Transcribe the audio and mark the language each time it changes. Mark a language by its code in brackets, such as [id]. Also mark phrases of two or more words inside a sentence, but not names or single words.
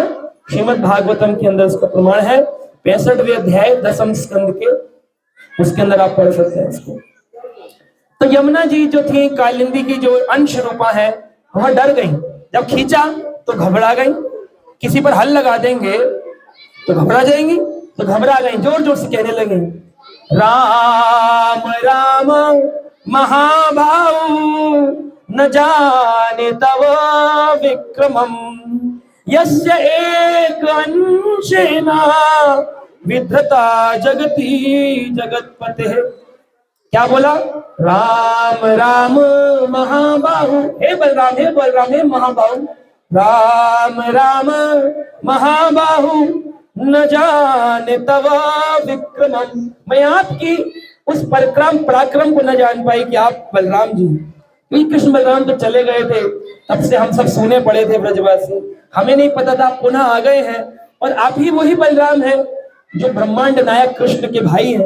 [hi] श्रीमद् भागवतम के अंदर इसका प्रमाण है, 65वें अध्याय 10वें स्कंद के, उसके अंदर आप पढ़ सकते हैं इसको। तो यमुना जी जो थी, कालिंदी की जो अंश रूपा है, वह डर गई। जब खींचा तो घबरा गई। किसी पर हल लगा देंगे तो घबरा जाएंगी, तो घबरा गई, जोर जोर से कहने लगी, [sa] राम राम महाबाहु न जाने तव विक्रमम, यस्य एक अंशेन विधृता जगती जगतपते। [hi] क्या बोला? [sa] राम राम महाबाहु, [hi] हे बलराम, हे बलराम, हे महाबाहु, [sa] राम राम महाबाहु न जाने तव विक्रमम। [hi] मैं आपकी उस पराक्रम को न जान पाई कि आप बलराम जी। क्योंकि कृष्ण बलराम तो चले गए थे, तब से हम सब सोने पड़े थे ब्रजवासी, हमें नहीं पता था आप पुनः आ गए हैं। और आप ही वही बलराम हैं जो ब्रह्मांड नायक कृष्ण के भाई हैं।